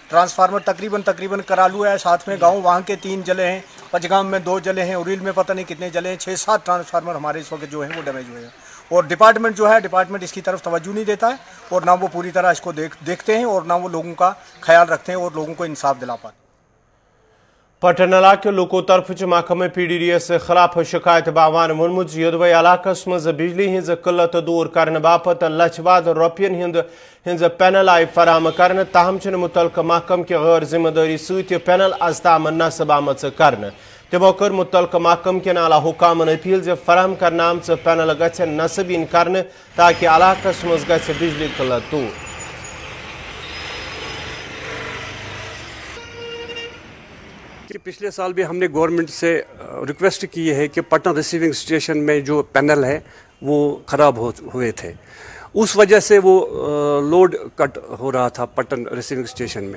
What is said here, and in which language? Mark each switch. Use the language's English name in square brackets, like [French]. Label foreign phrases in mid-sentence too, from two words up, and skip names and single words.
[Urdu] ٹرانسفارمر تقریباً کرالو ہے ساتھ میں گاؤں وہاں کے 3 جلے ہیں پچگام میں 2 جلے ہیں اوریل میں پتہ نہیں کتنے جلے ہیں 6-7 ٹرانسفارمر ہمارے اس وقت جو ہیں وہ ڈیمیج ہوئے ہیں اور ڈپارٹمنٹ جو ہے ڈپارٹمنٹ اس کی طرف توجہ نہیں دیتا ہے اور نہ وہ پوری طرح اس کو دیکھتے ہیں اور نہ وہ لوگوں کا خیال رکھتے ہیں اور لوگوں کو انصاف دلا پاتے. [Kashmiri] پٹن علاقہ لوکو طرف محکمہ پی ڈی ڈی یس خلاف شکایت باوان وونمت یودوے علاقہ مز بجلی ہز قلت دور کرنے باپت لچھ واد روپین ہز پینل آئی فراہم کرنے تاہم چھ متعلقہ محکمہ کے غیر ذمہ داری ست پینل از تام نصب آمت کرنے. تمو کر متعلقہ محکمہ کن اعلیٰ حکامن اپیل فراہم کرنے آمت پینل گھن نصب کرنے تاکہ علاقہ مز گھ بجلی قلت دور. [Urdu] پچھلے سال بھی ہم نے گورنمنٹ سے ریکویسٹ کی ہے کہ پٹن ریسیونگ اسٹیشن میں جو پینل ہے وہ خراب ہوئے تھے اس وجہ سے وہ [English] load cut [Urdu] ہو رہا تھا پٹن ریسیونگ اسٹیشن میں.